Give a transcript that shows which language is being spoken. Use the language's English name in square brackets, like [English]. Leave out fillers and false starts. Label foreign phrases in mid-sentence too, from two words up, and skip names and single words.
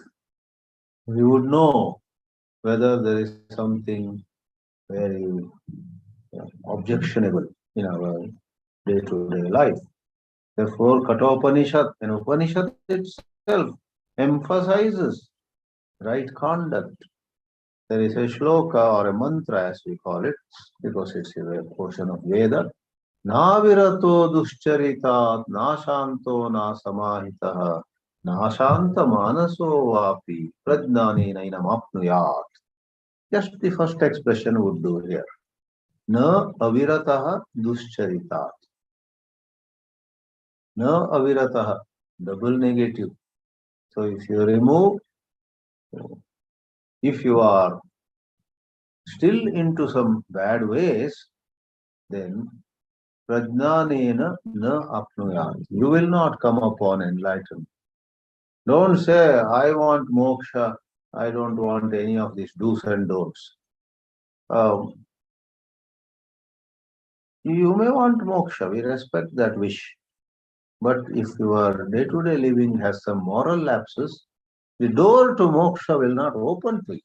[English] We would know whether there is something very objectionable in our day-to-day life. Therefore, Kathopanishad, an Upanishad itself, emphasizes right conduct. There is a shloka or a mantra, as we call it, because it's a portion of Veda. [Sanskrit] Navirato duscharitat, nashanto na samahitaha, nashanta manaso vapi, prajnani nainam apnuyat. [English] Just the first expression would do here. [Sanskrit] Na avirataha duscharitat. Na avirataha, [English] double negative. So if you remove, if you are still into some bad ways, then [Sanskrit] prajnanena na apnuyat. [English] You will not come upon enlightenment. Don't say, I want moksha, I don't want any of these do's and don'ts. You may want moksha, we respect that wish. But if your day-to-day living has some moral lapses, the door to moksha will not open to you.